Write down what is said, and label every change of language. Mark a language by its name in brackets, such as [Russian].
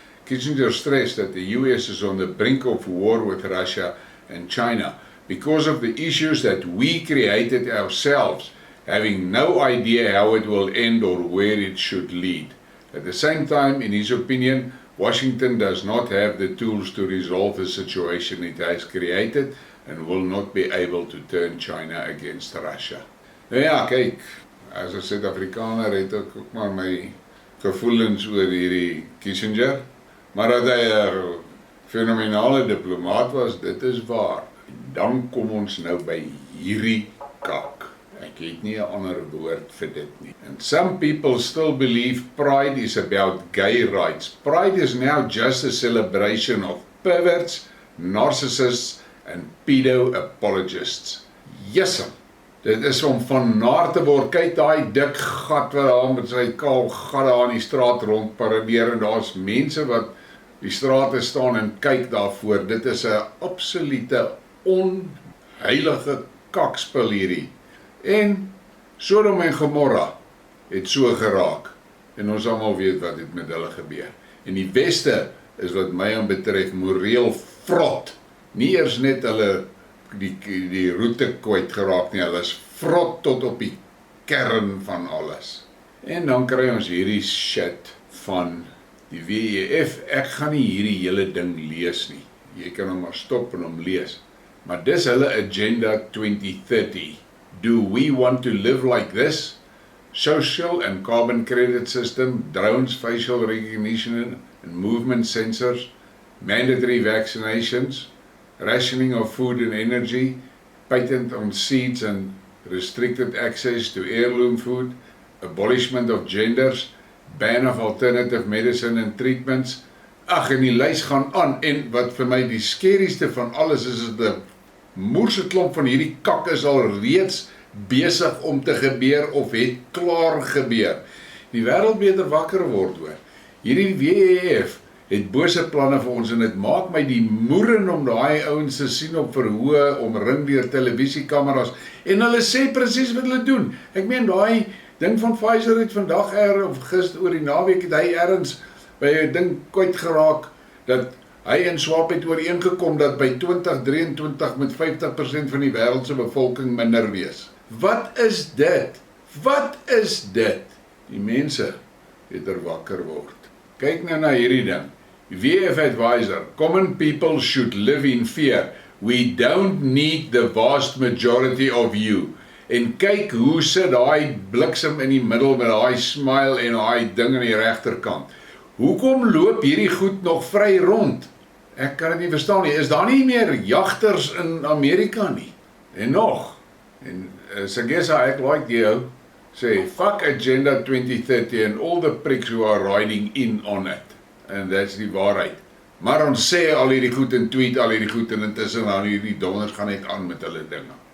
[English] Kissinger stressed that the US is on the brink of war with Russia and China because of the issues that we created ourselves, having no idea how it will end or where it should lead. At the same time, in his opinion, Washington does not have the tools to resolve the situation it has created and will not be able to turn China against Russia. [Afrikaans] Nou ja, kyk, as 'n Suid-Afrikaner het ek ook maar my gevoelens oor hierdie Kissinger, maar dat hy 'n fenomenale diplomaat was, dit is waar. Dan kom ons nou by hierdie kak. Ek het nie 'n ander woord vir dit nie. [English] And some people still believe pride is about gay rights. Pride is now just a celebration of perverts, narcissists and pedo-apologists. [Afrikaans] Jessem, dit is om van naar te word. Kyk daai dik gat wat daar met sy kaal gat daar in die straat rond paradeer en daar's mense wat die strate staan en kyk daarvoor. Dit is 'n absolute onheilige kakspil hierdie. En Sodom en Gomorra het so geraak. En ons almal weet wat het met hulle gebeur. En die Weste is wat my aanbetref moreel vrot. Nie eers net hulle die roete kwyt geraak nie, hulle is vrot tot op die kern van alles. En dan kry ons hierdie shit van die WEF. Ek gaan nie hierdie hele ding lees nie. Jy kan hom maar stop en hom lees. Maar dis hulle Agenda 2030. [English] Do we want to live like this? Social and carbon credit system, drones, facial recognition and movement sensors, mandatory vaccinations, rationing of food and energy, patent on seeds and restricted access to heirloom food, abolishment of genders, ban of alternative medicine and treatments. [Afrikaans] Ag, en die lys gaan aan. En wat vir my die skerigste van alles is dat 'n moerse klomp van hierdie kak is al reeds besig om te gebeur of het klaar gebeur. Die wêreld beter wakker word hoor. Hierdie WEF het bose planne vir ons en dit maak my die moeren om daai ouens te sien op verhoë, omring deur televisiekameras en hulle sê presies wat hulle doen. Ek meen daai ding van Pfizer het vandag of gister oor die naweek het hy ergens by 'n ding kwyt geraak dat hy en Swap het ooreengekom dat by 2023 met 50% van die wêreld se bevolking minder wees. Wat is dit? Wat is dit? Die mense het wakker word. Kyk nou na hierdie ding. [English] WF advisor, common people should live in fear. We don't need the vast majority of you. [Afrikaans] En kyk hoe sit daai bliksem in die middel met daai smile en daai ding aan die regterkant. Hoekom loop hierdie goed nog vry rond? Ek kan dit nie verstaan nie. Is daar nie meer jagters in Amerika nie? En nog. En Sagessa, ek like jou, sê, [English] fuck Agenda 2030 and all the pricks who are riding in on it. And that's [Afrikaans] die waarheid. Maar ons sê al hierdie goed en tweet al hierdie goed en intussen dan hierdie donders gaan net aan met hulle dinge.